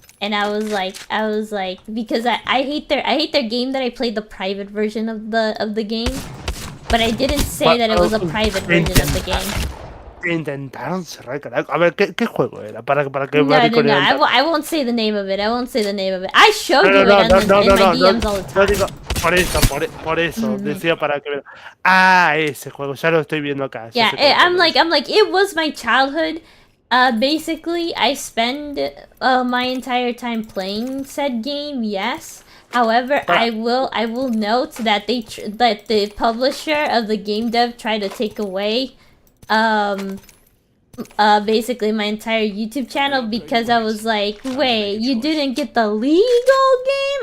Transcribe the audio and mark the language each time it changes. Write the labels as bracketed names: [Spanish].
[English] And I was like, because I hate their game that I played the private version of the game. But I didn't say that it was a private version of the game. [Spanish] Intentaron cerrar el canal. A ver, ¿qué juego era? Para que [English] No, I won't say the name of it. I won't say the name of it. I showed you it in my DMs all the time. [Spanish] No digo, por eso, decía para que... ese juego, ya lo estoy viendo acá. [English] Yeah, I'm like, it was my childhood. Basically, I spend my entire time playing said game, yes. However, I will note that that the publisher of the game dev tried to take away basically my entire YouTube channel because I was like, wait, you didn't get the legal game?